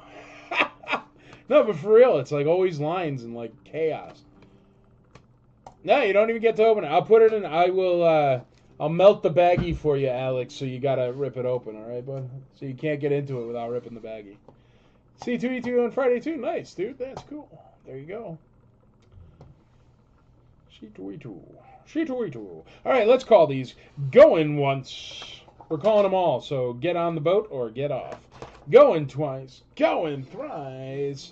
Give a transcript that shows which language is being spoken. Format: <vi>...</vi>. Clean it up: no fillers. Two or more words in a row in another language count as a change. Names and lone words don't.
<en>No, but for real, it's like always lines and like chaos. No, you don't even get to open it. I'll put it in, I'll melt the baggie for you, Alex, so you gotta rip it open, alright, bud? So you can't get into it without ripping the baggie. C2E2 on Friday, too. Nice, dude. That's cool. There you go. C2E2. C2E2. Alright, let's call these going once. We're calling them all, so get on the boat or get off. Going twice. Going thrice.</en>